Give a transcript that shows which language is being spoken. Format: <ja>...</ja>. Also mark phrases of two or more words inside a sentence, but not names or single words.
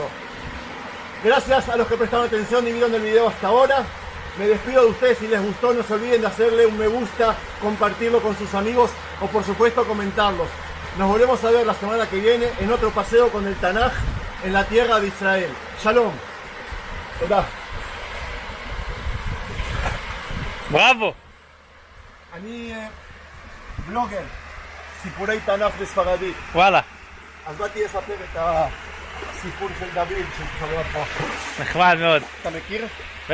<es>Gracias a los que prestaron atención y vieron el video hasta ahora. Me despido de ustedes. Si les gustó, no se olviden de hacerle un me gusta, compartirlo con sus amigos o por supuesto comentarlos. Nos volvemos a ver la semana que viene en otro paseo con el Tanaj en la tierra de Israel. Shalom. Hola.</es> <he>בראבו. אני בלוגר, סיפורי תנ"ך בספרדית. וואלה. אז באתי לספר את הסיפור של דוד שחבר פה. נחמד מאוד. אתה מכיר?</he>